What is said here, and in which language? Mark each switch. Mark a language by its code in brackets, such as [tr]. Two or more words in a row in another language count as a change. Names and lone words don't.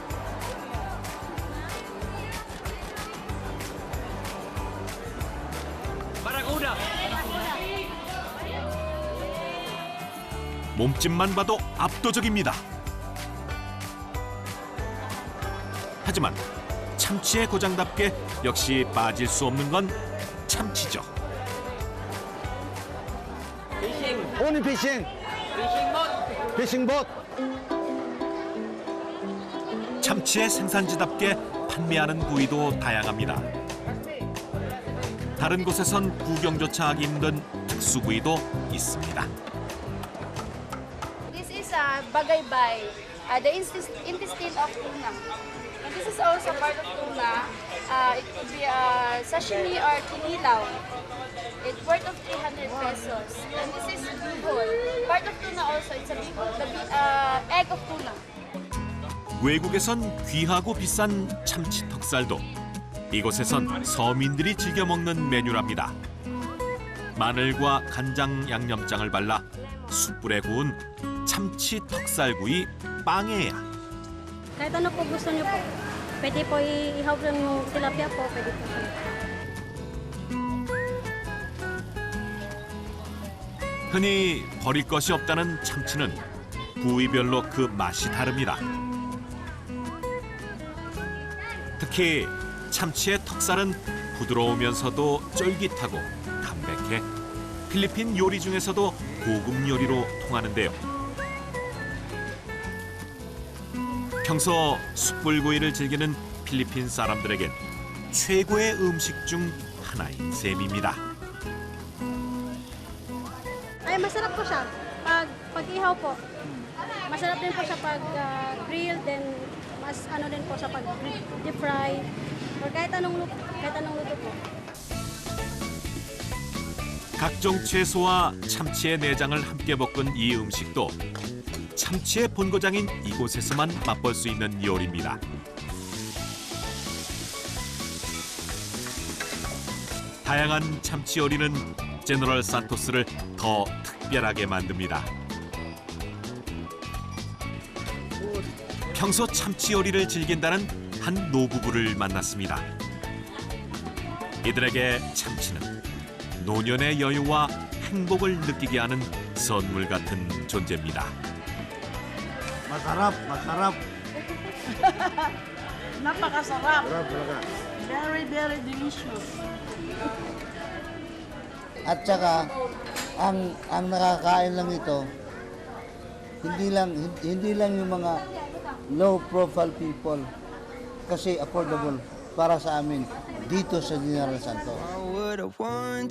[ko] 몸집만 봐도 압도적입니다. 하지만 참치의 고장답게 역시 빠질 수 없는 건 참치죠. [en] Only fishing. Fishing boat. [ko] 참치의 생산지답게 판매하는 부위도 다양합니다. 다른 곳에선 구경조차 하기 힘든 특수 부위도 있습니다. [en] This is bagaybay, the intestine of tuna. And this is also part of tuna. It could be sashimi or kinilaw. It's worth of 300 pesos. And this is bihon. Part of tuna also. It's the egg of tuna. [ko] 외국에선 귀하고 비싼 참치 턱살도 이곳에선 서민들이 즐겨 먹는 메뉴랍니다. 마늘과 간장 양념장을 발라 숯불에 구운 참치 턱살구이 빵에야. [tl] Kahit ano po gusto niyo po. Pwede po ihaw yung tilapia po, pwede po. [ko] 흔히 버릴 것이 없다는 참치는 부위별로 그 맛이 다릅니다. 특히 참치의 턱살은 부드러우면서도 쫄깃하고 담백해 필리핀 요리 중에서도 고급 요리로 통하는데요. 평소 숯불구이를 즐기는 필리핀 사람들에겐 최고의 음식 중 하나인 셈입니다. [tl] Ay, masarap po siya. Pag ihaw po. Masarap din po siya pag grill, then mas ano din po siya pag [en] deep fry. [tl] Or kahit anong luto po. [ko] 각종 채소와 참치의 내장을 함께 볶은 이 음식도 참치의 본고장인 이곳에서만 맛볼 수 있는 요리입니다. 다양한 참치 요리는 제너럴 산토스를 더 특별하게 만듭니다. 평소 참치 요리를 즐긴다는 한 노부부를 만났습니다. 이들에게 참치는 노년의 여유와 행복을 느끼게 하는 선물 같은 존재입니다. [tl] Masarap, masarap. Napakasarap. Sarap talaga. [en] Very, very delicious. [tl] At saka ang nakakain lang ito hindi lang yung mga [en] low profile people [tl] kasi affordable para sa amin dito sa General Santos.